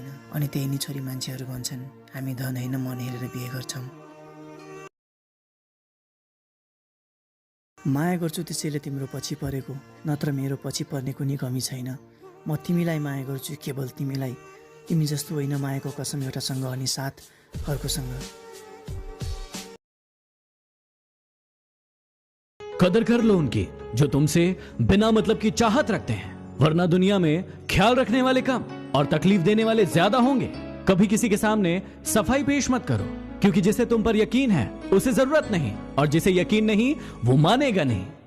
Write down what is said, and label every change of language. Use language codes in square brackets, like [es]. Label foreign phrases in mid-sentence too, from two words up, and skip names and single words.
[ne] अनि त्यही नै छोरी मान्छेहरू भन्छन्, हामी धन होइन मन हेरेर बिहे गर्छौँ। माया गर्छु त्यसैले तिम्रो पछि परेको, नत्र मेरो पछि पर्ने कुनै कमी छैन। म तिमीलाई माया गर्छु, केवल तिमीलाई, तिमी जस्तो होइन मायाको कसम एउटासँग अनि साथ अर्कोसँग। [hi] कदर कर लो उनकी जो तुमसे बिना मतलब की चाहत रखते हैं, वरना दुनिया में ख्याल रखने वाले कम और तकलीफ देने वाले ज्यादा होंगे। कभी किसी के सामने सफाई पेश मत करो, क्योंकि जिसे तुम पर यकीन है उसे जरूरत नहीं, और जिसे यकीन नहीं वो मानेगा नहीं।